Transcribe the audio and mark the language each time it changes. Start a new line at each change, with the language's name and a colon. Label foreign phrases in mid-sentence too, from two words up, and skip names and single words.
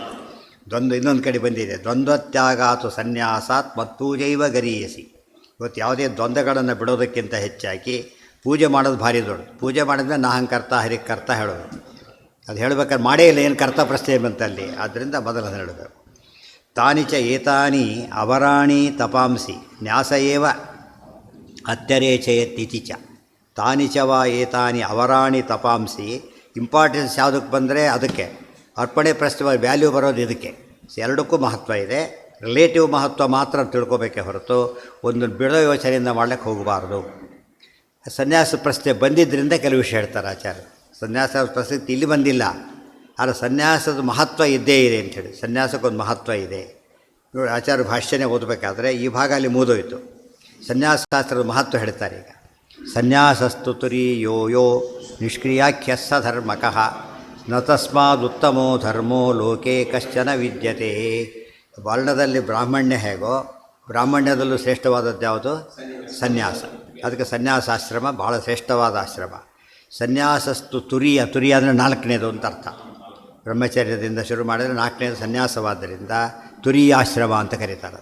Kannada: ಇನ್ನೊಂದು ಕಡೆ ಬಂದಿದೆ,
Sanskrit: ದ್ವಂದ್ವತ್ಯಾಗಾತು ಸನ್ಯಾಸಾತ್ ಮತ್ಪೂಜೈವ ಗರೀಯಸಿ.
Kannada: ಇವತ್ತು ಯಾವುದೇ ದ್ವಂದ್ವಗಳನ್ನು ಬಿಡೋದಕ್ಕಿಂತ ಹೆಚ್ಚಾಗಿ ಪೂಜೆ ಮಾಡೋದು ಭಾರಿ ದೊಡ್ಡದು. ಪೂಜೆ ಮಾಡಿದ್ಮೇಲೆ
Sanskrit: ನಾಹಂಕರ್ತ ಹರಿಕರ್ತ
Kannada: ಹೇಳೋದು. ಅದು ಹೇಳ್ಬೇಕಾದ್ರೆ ಮಾಡೇ ಇಲ್ಲ, ಏನು ಕರ್ತ ಪ್ರಶ್ನೆ ಬಂತಲ್ಲಿ. ಆದ್ದರಿಂದ ಮೊದಲು ಅದನ್ನು ಹೇಳಬೇಕು.
Sanskrit: ತಾನಿ ಚ ಏತಾನಿ ಅವರಾಣಿ ತಪಾಂಸಿ ನ್ಯಾಸ ಏವ ಅತ್ಯರೇಚಯತ್ತಿ ಚ. ತಾನಿ ಚ ವಾ ಏತಾನಿ ಅವರಾಣಿ ತಪಾಂಸಿ.
Kannada: ಇಂಪಾರ್ಟೆನ್ಸ್ ಯಾವುದಕ್ಕೆ ಬಂದರೆ ಅದಕ್ಕೆ, ಅರ್ಪಣೆ ಪ್ರಶ್ನೆ ವ್ಯಾಲ್ಯೂ ಬರೋದು ಇದಕ್ಕೆ. ಎರಡಕ್ಕೂ ಮಹತ್ವ ಇದೆ. ರಿಲೇಟಿವ್ ಮಹತ್ವ ಮಾತ್ರ ತಿಳ್ಕೊಬೇಕೇ ಹೊರತು ಒಂದು ಬಿಡೋ ಯೋಚನೆಯಿಂದ ಮಾಡಲಿಕ್ಕೆ ಹೋಗಬಾರ್ದು. ಸನ್ಯಾಸ ಪ್ರಶ್ನೆ ಬಂದಿದ್ದರಿಂದ ಕೆಲವು ವಿಷಯ ಹೇಳ್ತಾರೆ ಆಚಾರ್ಯ. ಸನ್ಯಾಸ ಪ್ರಸಕ್ತಿ ಇಲ್ಲಿ ಬಂದಿಲ್ಲ, ಆದರೆ ಸನ್ಯಾಸದ ಮಹತ್ವ ಇದ್ದೇ ಇದೆ ಅಂಥೇಳಿ. ಸನ್ಯಾಸಕ್ಕೊಂದು ಮಹತ್ವ ಇದೆ ನೋಡಿ. ಆಚಾರ್ಯ ಭಾಷ್ಯನೇ ಓದಬೇಕಾದ್ರೆ ಈ ಭಾಗ ಅಲ್ಲಿ ಮುಗಿದೋಯ್ತು. ಸನ್ಯಾಸಶಾಸ್ತ್ರದ ಮಹತ್ವ ಹೇಳ್ತಾರೆ ಈಗ.
Sanskrit: ಸನ್ಯಾಸಸ್ತು ತುರಿ ಯೋ ಯೋ ನಿಷ್ಕ್ರಿಯಾಖ್ಯಸ್ಸ ಧರ್ಮಕಃ ನ ತಸ್ಮಾದುತ್ತಮೋ ಧರ್ಮೋ ಲೋಕೆ ಕಶ್ಚನ ವಿದ್ಯತೆ.
Kannada: ವರ್ಣದಲ್ಲಿ ಬ್ರಾಹ್ಮಣ್ಯ ಹೇಗೋ ಬ್ರಾಹ್ಮಣ್ಯದಲ್ಲೂ ಶ್ರೇಷ್ಠವಾದದ್ದು ಯಾವುದು? ಸನ್ಯಾಸ. ಅದಕ್ಕೆ ಸನ್ಯಾಸಾಶ್ರಮ ಭಾಳ ಶ್ರೇಷ್ಠವಾದ ಆಶ್ರಮ.
Sanskrit: ಸನ್ಯಾಸಸ್ತು ತುರಿಯ,
Kannada: ತುರಿಯ ಅಂದರೆ ನಾಲ್ಕನೇದು ಅಂತ ಅರ್ಥ. ಬ್ರಹ್ಮಚರ್ಯದಿಂದ ಶುರು ಮಾಡಿದರೆ ನಾಲ್ಕನೇದು ಸನ್ಯಾಸವಾದ್ದರಿಂದ ತುರಿಯಾಶ್ರಮ ಅಂತ ಕರೀತಾರೆ.